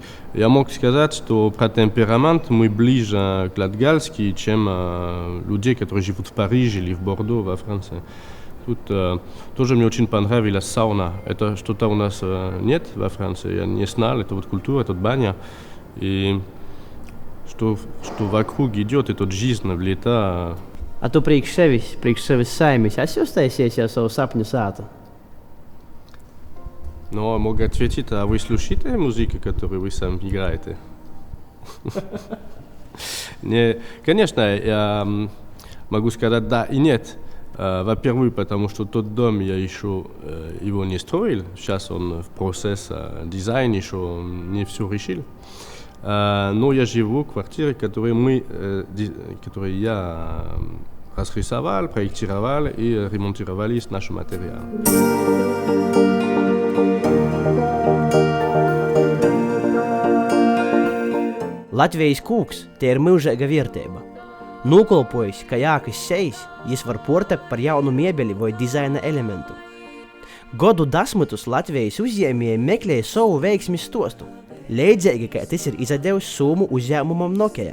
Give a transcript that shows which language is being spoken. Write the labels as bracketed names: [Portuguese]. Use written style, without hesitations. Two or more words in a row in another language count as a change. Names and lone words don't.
[Russian] Я мог сказать, что про темперамент мы ближе к латгальски, чем людей, которые живут в Париже или в Бордо, во Франции. Тут тоже мне очень понравилась сауна. Это что-то у нас нет во Франции, я не знал, это вот культура, это баня. И что вокруг идет, это жизнь в лето. [Latgalian] A tu priekš sevis saimis, esi uztaisies jau savu sapņu sātu? [Russian] Но могу ответить, а вы слушаете музыку, которую вы сам играете? Не, конечно, я могу сказать да и нет. Во-первых, потому что тот дом я еще его не строил. Сейчас он в процессе дизайна, еще не все решил. Но я живу в квартире, которую я разрисовал, проектировал и ремонтировали с нашим материалом. [Latvian] Latvijas kūks tie ir milzīga vērtība. [Latgalian] Nūkolpojis, ka jākas sejas, jis var portapt par jaunu miebeli vai dizaina elementu. [Latvian] Godu desmitus Latvijas uzņēmēji meklēja savu veiksmi stostu, līdzīgi kā tas ir izdevis Somu uzņēmumam Nokia.